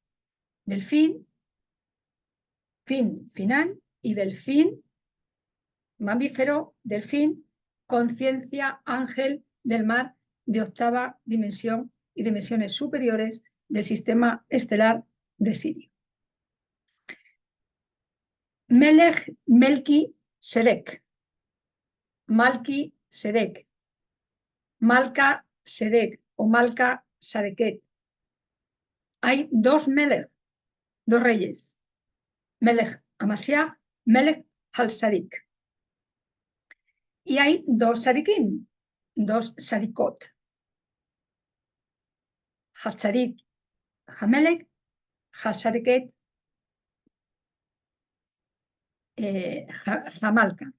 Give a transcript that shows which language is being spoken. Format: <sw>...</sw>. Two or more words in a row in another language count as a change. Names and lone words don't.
<es>final, y del fin mamífero, del fin conciencia, ángel del mar de octava dimensión y dimensiones superiores del sistema estelar de Sirio. Melech Melki Sedek, Malki Sedek, Malka Sedek o Malka Sadeket. Hay dos Melech, dos reyes:</es> <he>מלך המשיח, מלך הצדיק.</he> <es>Y hay dos Sadikim, dos Sadikot:</es> <he>הצדיק המלך, הצדקת המלכה.</he>